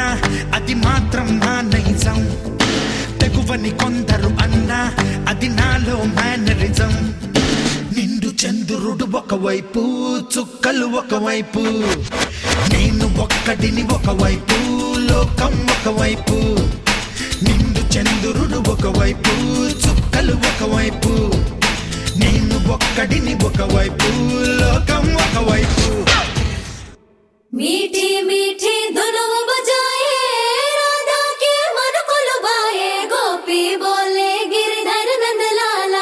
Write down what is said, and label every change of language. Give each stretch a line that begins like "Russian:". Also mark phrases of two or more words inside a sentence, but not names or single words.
Telugu: అది మాత్రం నా నైజం తెగువని కొందరు అన్నా అది నాలో మేనరిజం నిండు చంద్రుడు ఒకవైపు చుక్కలు ఒకవైపు నేను ఒక్కడిని ఒకవైపు లోకం ఒకవైపు నిండు చంద్రుడు ఒకవైపు చుక్కలు ఒకవైపు నేను ఒక్కడిని ఒకవైపు లోకం ఒకవైపు
Hindi: मीठी मीठी धुनों बजाए राधा के मन को लुभाए गोपी बोले गिरधर नंदलाला